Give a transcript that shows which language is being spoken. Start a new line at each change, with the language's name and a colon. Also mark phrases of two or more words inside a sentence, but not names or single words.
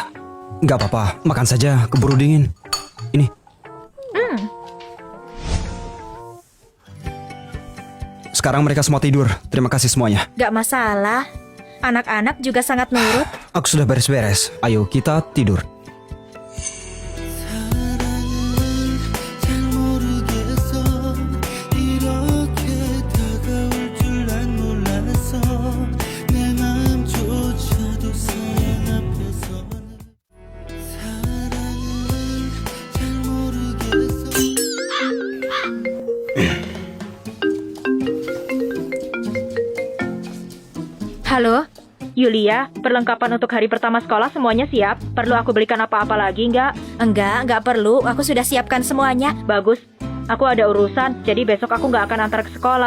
Indonesian: Gak apa-apa, makan saja, keburu dingin. Ini. Sekarang mereka semua tidur. Terima kasih semuanya. Gak masalah. Anak-anak juga sangat nurut. Aku sudah beres-beres. Ayo kita tidur.
Korean: 잘 모르겠어 이렇게 다가올 줄 난 몰랐어 내 마음조차도 사랑 앞에서는 사랑은 잘 모르겠어
Indonesian: Halo, Yulia, perlengkapan untuk hari pertama sekolah semuanya siap? Perlu aku belikan apa-apa lagi nggak? Enggak perlu. Aku sudah siapkan semuanya. Bagus, aku ada urusan, jadi besok aku nggak akan antar ke sekolah.